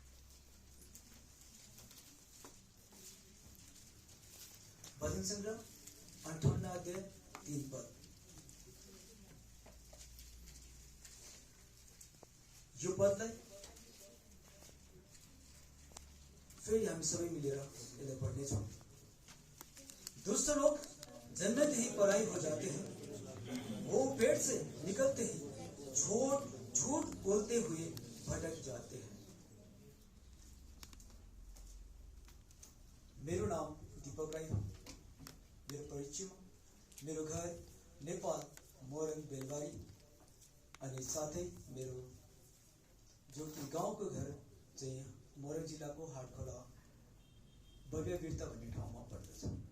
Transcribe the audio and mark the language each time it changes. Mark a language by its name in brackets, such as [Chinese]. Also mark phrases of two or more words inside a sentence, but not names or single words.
[Nepali] भजन संग्रह 58 अध्याय 3 पद। यो पदलाई फेरि हामी सबै मिलेर यसलाई पढ्नेछौँ। [Hindi] दुष्ट लोग जन्नत ही पराई हो जाते हैं, वो पेट से निकलते ही झूठ बोलते हुए भटक जाते हैं। [Nepali] मेरो नाम दीपक राई हो। मेरो परिचयमा मेरो घर नेपाल मोरङ बेलबारी अनि साथै मेरो जो कि गाउँको घर चाहिँ मोरङ जिल्लाको हाटखोला भव्यवीरता भन्ने ठाउँमा पर्दछ।